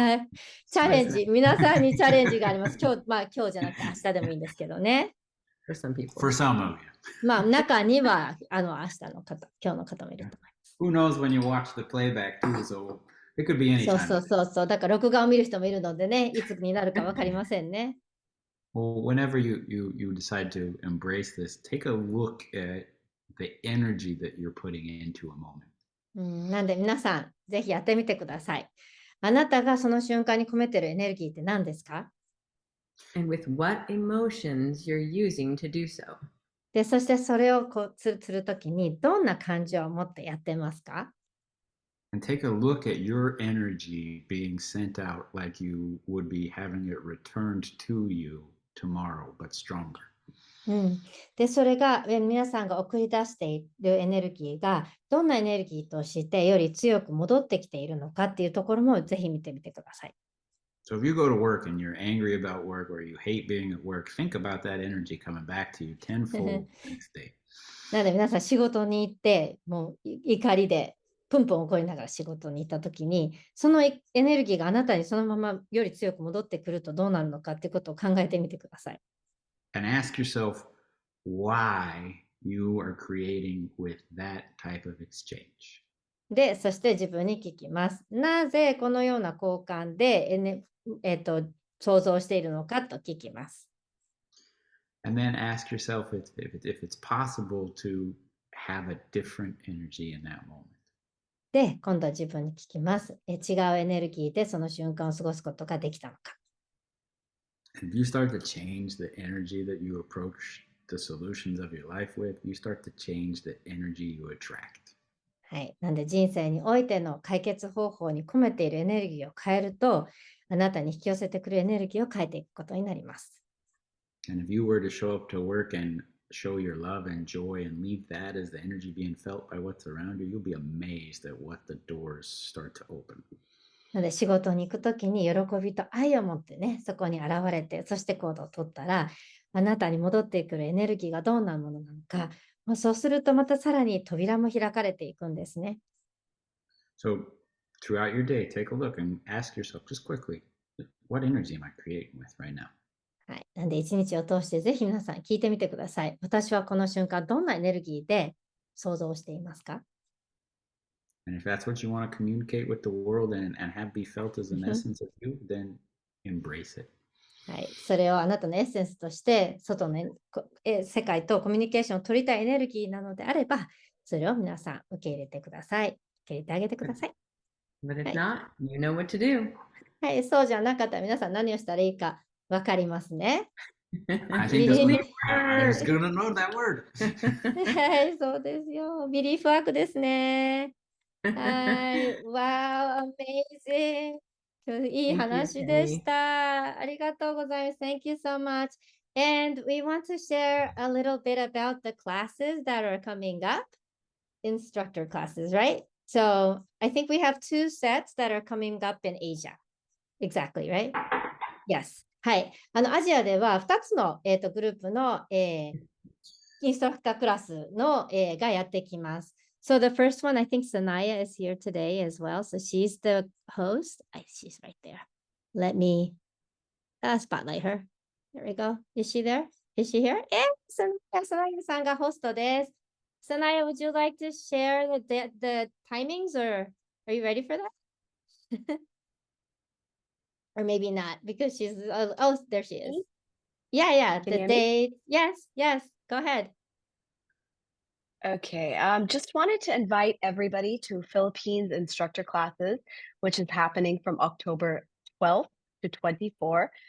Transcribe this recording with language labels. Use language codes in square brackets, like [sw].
[ja] はい。チャレンジ、皆さんにチャレンジがあります。今日じゃなくて明日でもいいんですけどね。 [en] For some people. For some of you. [ja] 中には明日の方、今日の方もいると思います。 [en] Who knows when you watch the playback too, so it could be any time. [ja] そう。だから録画を見る人もいるのでね、いつになるか分かりませんね。 [en] Well, whenever you decide to embrace this, take a look at the energy that you're putting into a moment. [ja] なんで皆さん、ぜひやってみてください。あなたがその瞬間に込めてるエネルギーって何ですか？ [en] And with what emotions you're using to do so. [ja] で、そしてそれをするときにどんな感情を持ってやってますか？ [en] And take a look at your energy being sent out like you would be having it returned to you tomorrow, but stronger. [ja] で、それが皆さんが送り出しているエネルギーがどんなエネルギーとしてより強く戻ってきているのかっていうところもぜひ見てみてください。 [en] So if you go to work and you're angry about work or you hate being at work, think about that energy coming back to you tenfold the next day. [ja] なので皆さん仕事に行ってもう怒りでプンプン怒りながら仕事に行った時に、そのエネルギーがあなたにそのままより強く戻ってくるとどうなるのかっていうことを考えてみてください。 [en] And ask yourself why you are creating with that type of exchange. [ja] で、そして自分に聞きます。なぜこのような交換で、想像しているのかと聞きます。 [en] And then ask yourself if it's possible to have a different energy in that moment. [ja] で、今度は自分に聞きます。違うエネルギーでその瞬間を過ごすことができたのか。 [en] And if you start to change the energy that you approach the solutions of your life with, you start to change the energy you attract. [ja] はい。なんで人生においての解決方法に込めているエネルギーを変えると、あなたに引き寄せてくるエネルギーを変えていくことになります。 [en] And if you were to show up to work and show your love and joy and leave that as the energy being felt by what's around you, you'll be amazed at what the doors start to open. [ja] なので仕事に行くときに喜びと愛を持ってね、そこに現れて、そして行動をとったら、あなたに戻ってくるエネルギーがどんなものなのか、そうするとまたさらに扉も開かれていくんですね。 [en] So throughout your day, take a look and ask yourself just quickly, what energy am I creating with right now? [ja] はい。なんで一日を通してぜひ皆さん聞いてみてください。私はこの瞬間どんなエネルギーで想像していますか？ [en] And if that's what you want to communicate with the world and have be felt as an essence of you, then embrace it. [ja] はい。それをあなたのエッセンスとして外の世界とコミュニケーションを取りたいエネルギーなのであれば、それを皆さん受け入れてください。受け入れてあげてください。 [en] But if [ja] はい。 [en] not, you know what to do. [ja] はい。そうじゃなかったら皆さん何をしたらいいかわかりますね。 [en] I think that's what I was gonna know that word. [ja] はい。そうですよ。ビリーフワークですね。はい。 [en] Wow, amazing. [ja] 今日いい [en] Thank you, [ja] 話でし [en] Kenny. [ja] た。ありがとうございます。 [en] Thank you so much. And we want to share a little bit about the classes that are coming up, instructor classes, right? So I think we have 2 sets that are coming up in Asia. Exactly, right? Yes. [ja] はい。アジアでは2つの、グループの、インストラクタークラスの、がやってきます。 [en] So the first one, I think Sanaya is here today as well. So she's the host. She's right there. Let me spotlight her. There we go. Is she there? Is she here? [ja] Sanaya さんがホストです。 [en] Sanaya, would you like to share the timings or are you ready for that? Or maybe not because she's, oh, there she is. Yeah, Can you the hear me? date. Yes, go ahead. Okay, just wanted to invite everybody to Philippines instructor classes, which is happening from October 12th to 24th.